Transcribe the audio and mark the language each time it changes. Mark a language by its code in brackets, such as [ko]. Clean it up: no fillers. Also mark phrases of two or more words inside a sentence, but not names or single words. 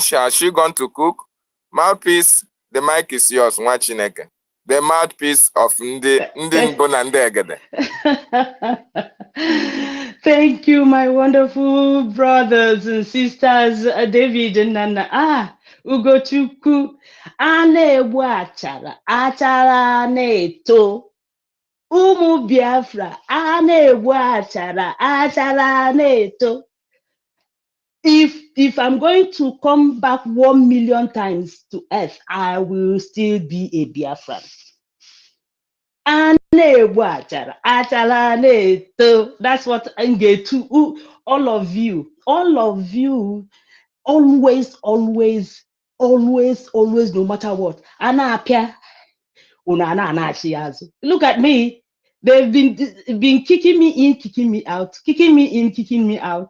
[en] Has she gone to cook? Mouthpiece, the mic is yours. Nwachineke. The mouthpiece of Ndi Mbona Ndegede. Thank you, my wonderful brothers and sisters, David and Nana. [ig] Ugochukwu, ana-egbu achara na-eto. Ụmụ Biafra, ana-egbu achara na-eto. [en] If I'm going to come back 1 million times to earth, I will still be a Biafran. [ig] Na-egbu achara na-eto. [en] That's what I'm going to all of you always, always, always, always, no matter what. Look at me. They've been kicking me in, kicking me out, kicking me in, kicking me out.